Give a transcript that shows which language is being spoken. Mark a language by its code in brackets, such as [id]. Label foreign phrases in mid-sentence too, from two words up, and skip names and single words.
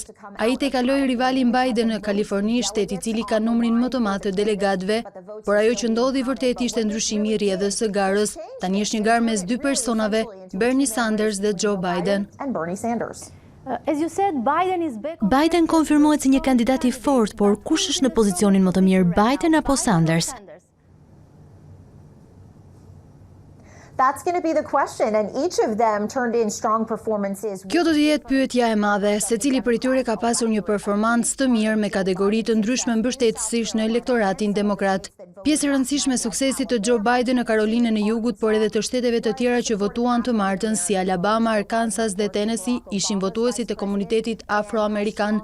[sq] Ai tejkaloi rivalin Biden në Kaliforni, shteti i cili ka numrin më të madh të delegatëve, por ajo që ndodhi vërtet ishte ndryshimi i rrjedhës së garës. Tani është një garë mes dy personave, Bernie Sanders dhe Joe Biden. Biden konfirmohet si një kandidat i fortë, por kush është në pozicionin më të mirë, Biden apo Sanders? [en] That's going to be the question, and each of them turned in strong performances. [sq] Kjo do të jetë pyetja e madhe, secili prej tyre ka pasur një performancë të mirë me kategori të ndryshme mbështetësish në elektoratin demokrat. Pjesë e rëndësishme e suksesit të Joe Biden në Karolinën e Jugut, por edhe të shteteve të tjera që votuan të martën si Alabama, Arkansas dhe Tennessee, ishin votuesit e komunitetit afroamerikan.